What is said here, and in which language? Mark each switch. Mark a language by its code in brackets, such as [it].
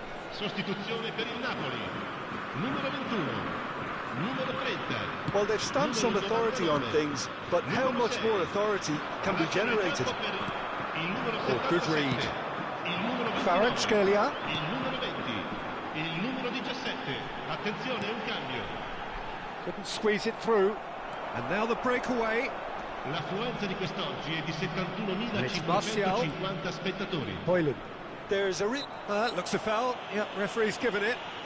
[it] Sostituzione per il Napoli. Numero 21. Numero 30. [en] Well, they've stamped some authority on things, but how much more authority can be generated? Oh, good read. Kvaratskhelia. [it] Il numero 20. Il numero 17. Attenzione, un cambio. [en] Couldn't squeeze it through. And now the breakaway. [it] L'affluenza di quest'oggi è di [en] And it's Martial. [it] 71.550 spettatori. [en] Hoyland. There's a Looks a foul. Yep, referee's given it.